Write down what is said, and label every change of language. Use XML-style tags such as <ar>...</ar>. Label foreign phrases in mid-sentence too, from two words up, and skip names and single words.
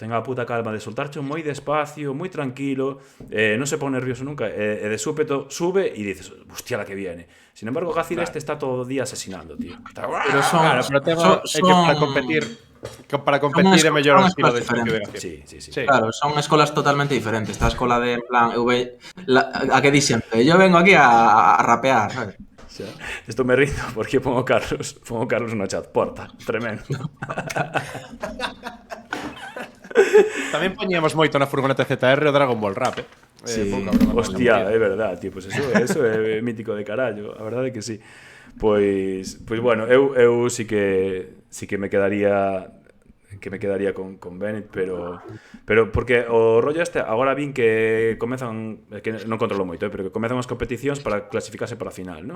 <gl>Ten a puta calma de soltarche moi despacio, moi tranquilo, non se pon nervioso nunca, e de súpeto sube e dices, hostia,</gl> <es>la que viene. Sin embargo,</es> <gl>Gacir está todo o día asesinando, tío. Pero son, claro, pero tema é que para competir é mellor o estilo de Gacir. Sí. Claro, son escolas totalmente diferentes. Esta escola de, en plan, a que di sempre,</gl> <es>yo vengo aquí a rapear, sabes? O sea, esto me rindo porque pongo Carlos no chat, porta, tremendo.</es> <gl>Tamén poñíamos moito na furgoneta ZR o Dragon Ball Rap. Sí, hostia, é verdad, tío,</gl> <es>pues eso</es> <gl>é mítico de carallo, a verdade é que sí. Pois bueno, eu sí que me quedaría que me quedaría con Bennett, pero porque o rollo este, agora vin que comezan, que non controlo moito, pero que comezan as competicións para clasificarse para a final, non?</gl>